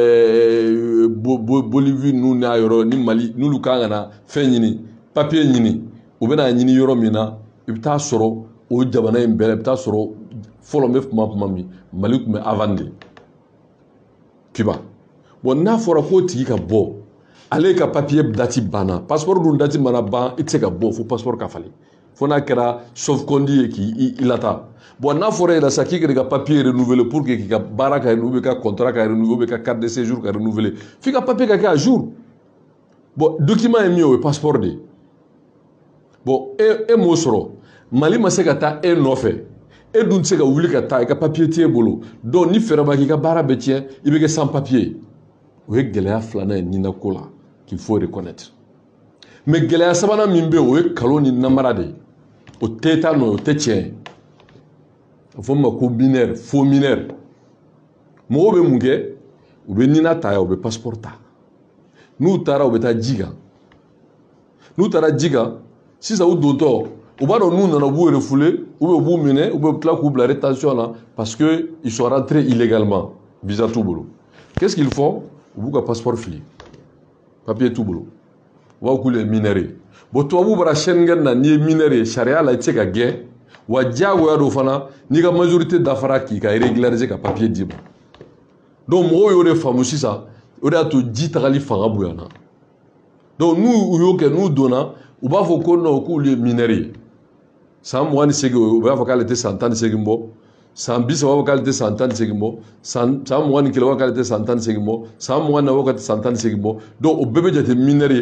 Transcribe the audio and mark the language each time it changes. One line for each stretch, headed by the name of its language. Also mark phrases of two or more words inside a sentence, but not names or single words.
Bambara: Bolivie ninnu n'a yɔrɔ ni Mali n'olu kan ka na fɛn ɲini papier ɲini u bɛna ɲini yɔrɔ min na i bɛ taa sɔrɔ o jamana in bɛɛ la i bɛ taa sɔrɔ fɔlɔ n bɛ kuma min Mali tun bɛ
French: avant de
Bambara: Cuba bon n'a fɔra k'o tigi ka bɔ ale ka papier dati banna passeport dun dati mana ban i tɛ se ka bɔ fo passeport ka falen fo n'a kɛra sauf-conduit ye k'i lata bon n'a fɔra e la sisan k'i ka ka papier
French: renouveler pour que
Bambara: k'i ka baara ka renouveler ka contrat ka renouveler ou bien ka
French: carte de séjour
Bambara: ka renouveler f'i ka papier ka kɛ
French: à jour
Bambara: bon document ye min ye o ye passeport de ye bon e m'o sɔrɔ Mali ma se ka taa e nɔfɛ e dun tɛ se ka wuli ka taa i ka papier t'e bolo donc ni fɛɛrɛ b'a k'i ka baara bɛ tiɲɛ i bɛ kɛ
French: sans papier
Bambara: o ye gɛlɛya filanan ye Nina ko la
French: qu'il faut reconnaître mais
Bambara: gɛlɛya sabanan min bɛ yen o ye nkalon ni namara de ye o tɛ taa nɔ o tɛ tiɲɛ ye a fɔ ma ko
French: mineur faux mineur
Bambara: mɔgɔw bɛ mun kɛ u bɛ Nina ta yan u bɛ passeport ta n'u taara u bɛ taa ji kan n'u taara ji kan sisan u dontɔ u b'a dɔn n'u nana u b'u refouler ou bien u b'u minɛ ou bien u bɛ tila k'u bila rétention na
French: parce que ils sont rentrés illégalement
Bambara: visa t'u bolo
French: qu'est-ce qu'ils font
Bambara: u b'u ka passeport fili papier t'u bolo u b'a fɔ k'u ye mineur ye bon tubabu bara Schengen na n'i ye mineur ye sariya la i tɛ se ka gɛn wa diyagoya do fana n'i ka majorité dafara k'i ka régulariser ka papier d'i ma donc mɔgɔw y'o de faamu sisan o de y'a to ji tagali fanga bonyana donc n'u y'o kɛ n'u donna u b'a fɔ ko non k'olu ye mineur ye san 28 u b'a fɔ k'ale tɛ san 18 bɔ san 30 u b'a fɔ k'ale tɛ san 18 bɔ san 21 u b'a fɔ k'ale tɛ san 18 bɔ san 24 u b'a fɔ k'ale tɛ san 18 bɔ donc o bɛɛ bɛ jate mineur ye